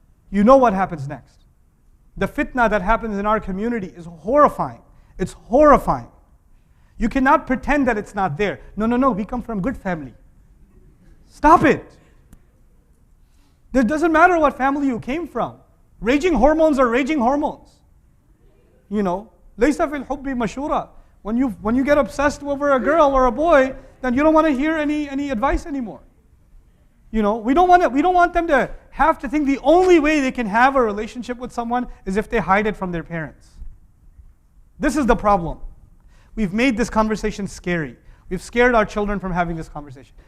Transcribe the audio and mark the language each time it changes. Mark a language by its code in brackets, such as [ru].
[en] You know what happens next. The fitna that happens in our community is horrifying. It's horrifying. You cannot pretend that it's not there. No, we come from good family. Stop it. It doesn't matter what family you came from. Raging hormones are raging hormones. You know, [ar] لَيْسَ فِي الْحُبِّ مَشُورًا. [en] When you get obsessed over a girl or a boy, then you don't want to hear any advice anymore. You know, we don't want them to have to think the only way they can have a relationship with someone is if they hide it from their parents. This is the problem. We've made this conversation scary. We've scared our children from having this conversation.